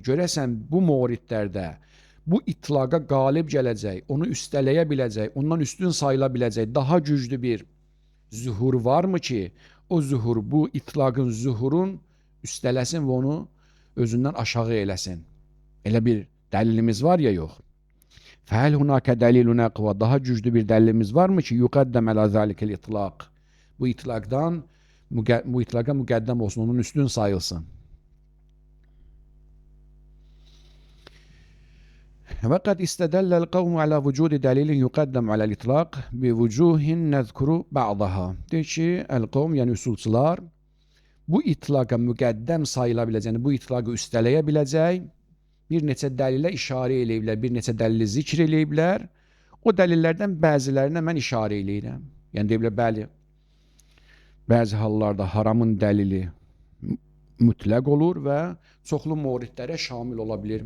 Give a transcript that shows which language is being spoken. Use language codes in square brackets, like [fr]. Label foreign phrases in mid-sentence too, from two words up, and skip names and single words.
[az] Görəsən, bu mouridlərdə bu itlaqa qalib gələcək, onu üstələyə biləcək, ondan üstün sayıla biləcək daha güclü bir zühur varmı ki, o zühur, bu itlaqın zühurun üstələsin və onu özündən aşağı eləsin? Elə bir dəlilimiz var ya, yox. [ar] فهل هناك دليل أقوى, [az] daha güclü bir dəlilimiz varmı ki, [ar] يقدم على ذلك الإطلاق, [az] bu itlaqa müqəddəm olsun, onun üstün sayılsın. [ar] وقد استدل القوم على وجود دليل يقدم على الإطلاق بوجوه نذكر بعضها. [az] Deyir ki, el-qavm, yəni üsulçular bu itlaqa müqəddəm sayıla biləcək, yəni bu itlaqı üstələyə biləcək bir neçə dəlilə işarə eləyiblər, bir neçə dəlili zikr eləyiblər. O dəlillərdən bəzilərinə mən işarə eləyirəm. Yəni deyiblər, bəli, bəzi hallarda haramın dəlili mütləq olur və çoxlu mouridlərə şamil ola bilir.